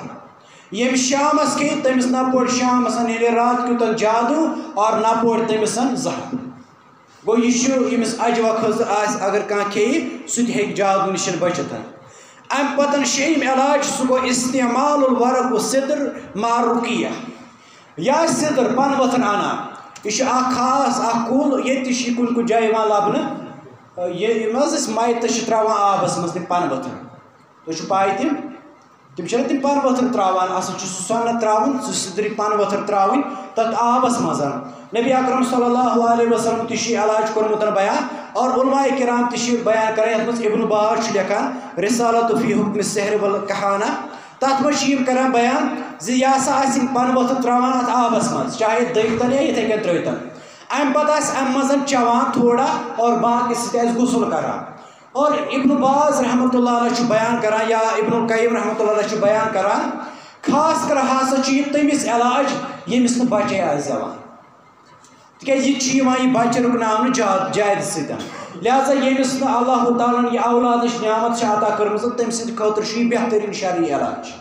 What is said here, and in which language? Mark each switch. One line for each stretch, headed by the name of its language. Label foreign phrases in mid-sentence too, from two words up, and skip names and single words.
Kashmiri: ییٚمہِ شامس کھیٚیہِ تٔمِس نہ پوٚر شامس یعنی رات کیُتن جادوٗ اور نہ پوٚر تٔمِس زہر. گوٚو یہِ چھُ ییٚمِس اجوا کھٔزٕر آسہِ اگر کانٛہہ کھیٚیہِ سُہ تہِ ہیٚکہِ جادوٗ نِش بٔچِتھ. اَمہِ پتہٕ 6یِم علاج سُہ گوٚو استعمال
Arabic: الورق الصدر مع رُقیہ.
Kashmiri: یہِ آسہِ سِدٕر پنہٕ ؤتھٕر انان. یہِ چھُ اکھ خاص اکھ کُل، ییٚتہِ تہِ چھُ یہِ کُنہِ کُنہِ جایہِ یِوان لبنہٕ. یِم حظ أسۍ مَیتَس چھِ تراوان آبس منٛز تِم پنہٕ ؤتھٕر، تۄہہِ چھُو پاے تِم چھِنہ تِم پنہٕ ؤتھٕر تراوان. اصل چھُ سُہ سۄنت تراوُن، سُہ سِدرِ پنہٕ ؤتھٕر تراوٕنۍ تتھ آبس منٛز. نبی اکرم
Arabic: صلی اللہ علیہ وسلم
Kashmiri: تہِ چھُ یہِ علاج کوٚرمُت بیان. اور علماء کرام تہِ چھِ بیان کران، یتھ منٛز ابن باز چھُ لیکھان رسالۃ فی حکم السحر والکہانہ. تتھ منٛز چھِ یِم کران بیان زِ یہِ ہسا آسہِ یِم پنہٕ ؤتھٕر تراوان اتھ آبس منٛز، چاہے دٔگۍتن یا یِتھے کٔنۍ ترٲوتن. امہِ پتہٕ آسہِ امہِ منٛز چٮ۪وان تھوڑا اور باقٕے سۭتۍ آسہِ غسل کران. اور ابن باز
Arabic: رحمۃ اللہ علیہ
Kashmiri: چھُ بیان کران یا ابن القیم
Arabic: رحمۃ اللہ علیہ
Kashmiri: چھُ بیان کران، خاص کر ہسا چھُ یہِ تٔمِس علاج ییٚمِس نہٕ بچے آسہِ زٮ۪وان. تِکیٛازِ یہِ چھُ یِوان یہِ بچہِ رُکناونہٕ جادٕ سۭتۍ. لہٰذا ییٚمِس نہٕ اللہ تعالیٰ ہن یہِ اولادٕچ نعمت چھِ عطا کٔرمٕژ تٔمۍ سٕنٛدِ خٲطرٕ چھُ یہِ بہتریٖن شرعی علاج.